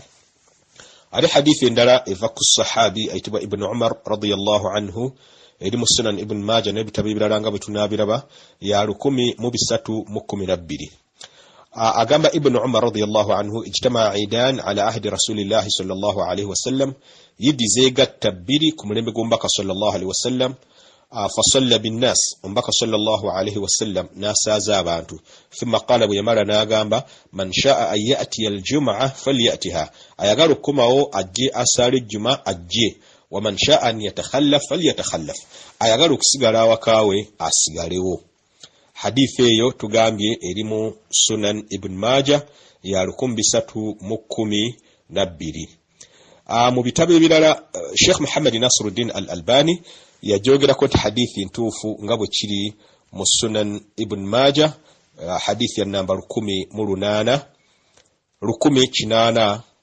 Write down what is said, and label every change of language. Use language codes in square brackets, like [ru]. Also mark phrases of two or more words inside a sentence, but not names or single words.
[lg] Ali hadithi endala eva ku sahabi ayitibwa Ibn Umar [ar] رضي الله عنه [lg] eri mu Sunan Ibn Majah n'ebitabo ebirala nga bwe tunaabiraba ya 1312. [ar] Agamba ابن عمر رضي الله عنه اجتمع عيدان على عهد رسول الله صلى الله عليه وسلم, [lg] yidi zeegatta bbiri ku mulembe gw'omubaka [ar] صلى الله عليه وسلم. فصلى بالناس, [lg] omubaka [ar] صلى الله عليه وسلم [lg] n'asaaza abantu. [ar] ثم قال, [lg] bwe yamala n'agamba [ar] من شاء أن يأتي الجمعة فليأتها, [lg] ayagala okukomawo ajje asaale ejjuma ajje. [ar] ومن شاء أن يتخلف فليتخلف, [lg] ayagala okusigala awakaawe asigalewo. Hadithi eyo tugambye eri mu Sunan Ibn Majah ya 1312. Mu bitabo ebirala Sheikh Muhammad Nasiruddin Al-Albani yajogerako nti hadithi ntuufu nga bwe kiri mu Sunan Ibn Majah hadithi ya namba 1884.